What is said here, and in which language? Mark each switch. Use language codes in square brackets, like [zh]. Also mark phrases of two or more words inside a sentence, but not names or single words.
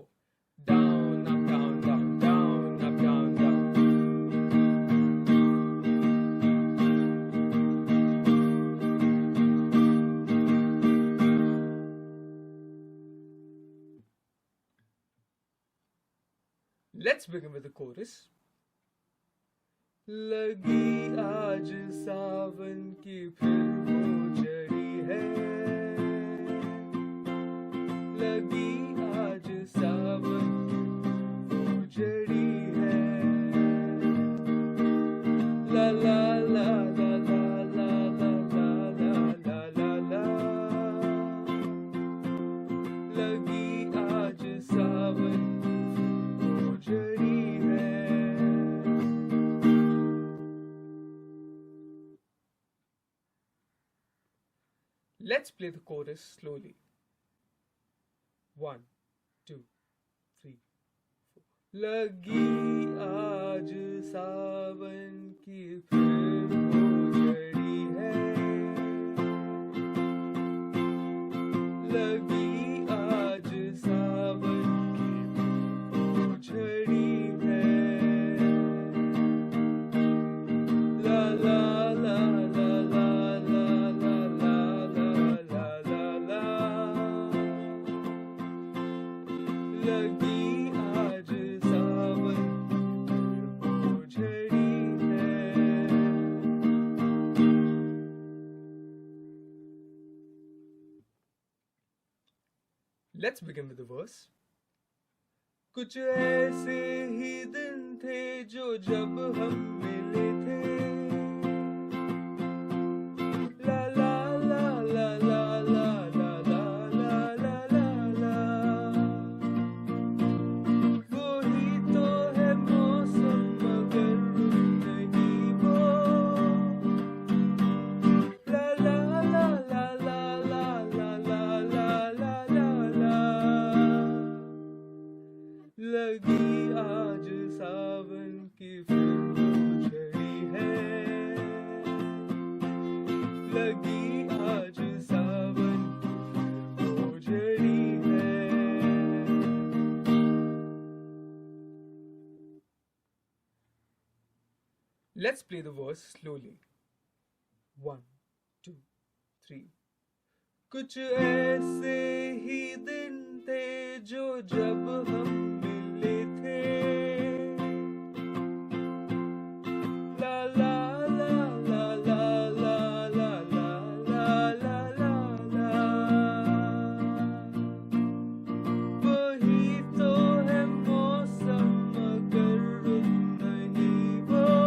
[en] Down, up, down, down, down, up, down, down. Let's begin with the chorus. [hi] लगी आज सावन की फिर वो झड़ी है, लगी आज सावन वो झड़ी है, ला ला ला ला ला ला ला ला ला ला ला, लगी आज सावन वो झड़ी है। [en] Let's play the chorus slowly. 1, 2, 3, 4. [hi] लगी आज सावन की फिर वो झड़ी है, लगी आज सावन की वो झड़ी है, ला ला ला ला ला ला ला ला ला ला ला, लगी आज सावन वो झड़ी है। [en] Let's begin with the verse. [hi] कुछ ऐसे ही दिन थे जो जब हम मिले थे, ला ला ला ला ला ला ला ला ला ला ला ला, वही तो है मौसम मगर नहीं वो, ला ला ला ला ला ला ला ला ला ला ला ला, लगी आज सावन की फिर वो झड़ी है, लगी आज सावन वो झड़ी है। [en] Let's play the verse slowly. 1, 2, 3. [hi] कुछ ऐसे ही दिन थे जो जब हम मिले थे, ला ला ला ला ला ला ला ला ला ला ला ला, वही तो है मौसम मगर नहीं वो,